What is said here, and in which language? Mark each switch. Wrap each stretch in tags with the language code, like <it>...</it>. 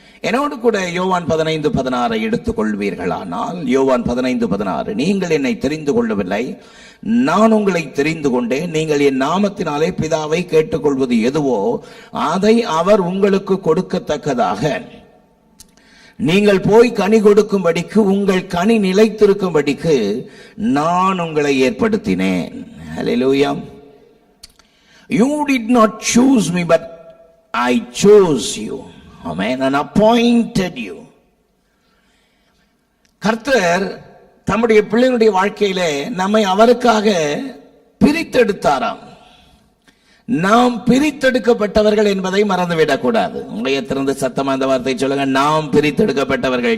<ta>என்னோடு கூட யோவான் 15:16 எடுத்துக் கொள்வீர்களானால், யோவான் 15:16, நீங்கள் என்னை தெரிந்து கொள்ளவில்லை, நான் உங்களை தெரிந்து கொண்டேன், நீங்கள் என் நாமத்தினாலே பிதாவை கேட்டுக்கொள்வது எதுவோ அதை அவர் உங்களுக்கு கொடுக்கத்தக்கதாக நீங்கள் போய் கனி கொடுக்கும்படிக்கு உங்கள் கனி நிலைத்திருக்கும்படிக்கு நான் உங்களை ஏற்படுத்தினேன். ஹல்லேலூயா.</ta> <en>You did not choose me, but I chose you. Amen. And appointed you.</en> <ta>கர்த்தர் தம்முடைய பிள்ளைகளுடைய வாழ்க்கையிலே நம்மை அவருக்காக பிரித்தெடுத்தாராம். நாம் பிரித்தெடுக்கப்பட்டவர்கள் என்பதை மறந்துவிடக் கூடாது. உங்களை திறந்து சத்தமா அந்த வார்த்தை சொல்லுங்க. நாம் பிரித்தெடுக்கப்பட்டவர்கள்.</ta>